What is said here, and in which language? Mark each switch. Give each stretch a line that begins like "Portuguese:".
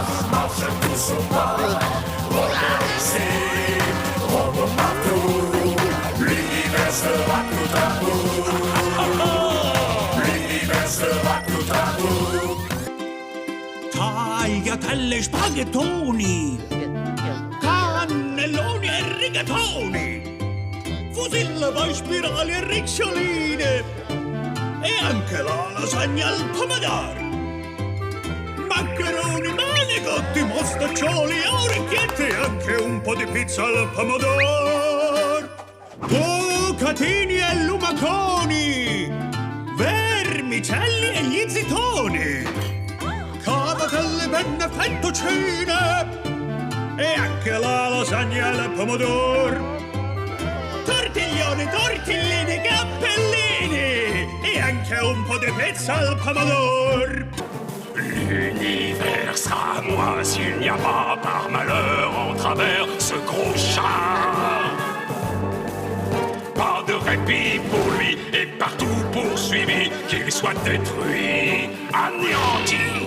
French: Marche tous au pas. Robots ici, robots partout. L'univers sera tout à bout. L'univers sera tout à bout.
Italian: Tagliatelle, spaghettoni, cannelloni e rigatoni, fusilli, poi spirali e riccioline, e anche la lasagna al pomodoro, maccheroni, manicotti, mostaccioli, orecchiette e anche un po' di pizza al pomodoro, bucatini e lumaconi, vermicelli e gli zitoni, cavatelle, penne, fettuccine e anche la lasagna al pomodoro, tortiglioni, tortellini, cappellini e anche un po' di pizza al pomodoro.
French: L'univers sera à moi s'il n'y a pas par malheur en travers ce gros chat. Pas de répit pour lui et partout poursuivi, qu'il soit détruit, anéanti.